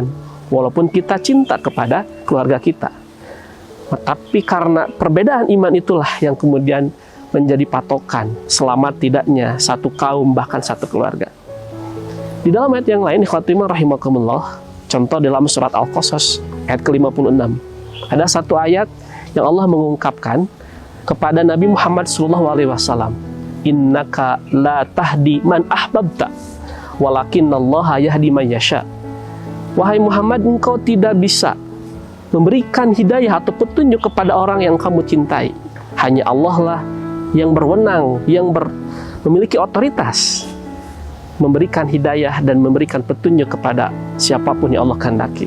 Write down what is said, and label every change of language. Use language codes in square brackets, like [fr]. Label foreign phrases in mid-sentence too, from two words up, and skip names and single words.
[id] Walaupun kita cinta kepada keluarga kita. Tapi karena perbedaan iman itulah yang kemudian menjadi patokan selamat tidaknya satu kaum, bahkan satu keluarga. Di dalam ayat yang lain, [ar] إخوتي رحمكم الله, [id] contoh dalam surat Al-Qasas ayat ke-56. Ada satu ayat yang Allah mengungkapkan kepada Nabi Muhammad SAW, [ar] "إنك لا تهدي من أحببت ولكن الله يهدي من يشاء." [id] Wahai Muhammad, engkau tidak bisa memberikan hidayah atau petunjuk kepada orang yang kamu cintai. Hanya Allah lah yang berwenang, yang memiliki otoritas memberikan hidayah dan memberikan petunjuk kepada siapapun yang Allah kehendaki.